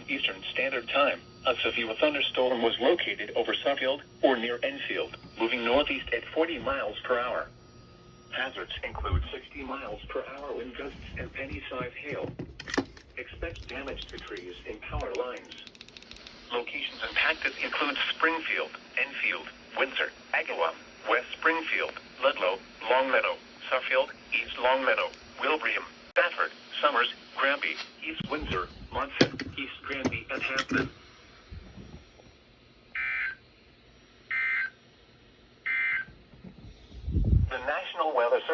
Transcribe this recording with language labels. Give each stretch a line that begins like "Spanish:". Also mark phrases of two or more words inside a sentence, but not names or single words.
English: Eastern Standard Time, a severe thunderstorm was located over Suffield or near Enfield, moving northeast at 40 miles per hour. Hazards include 60 miles per hour wind gusts and penny-sized hail. Expect damage to trees and power lines. Locations impacted include Springfield, Enfield, Windsor, Agawam, West Springfield, Ludlow, Longmeadow, Suffield, East Longmeadow, Wilbraham, Stafford, Somers, Granby, East Windsor, Monset, East Granby, and Hampton. The National Weather Service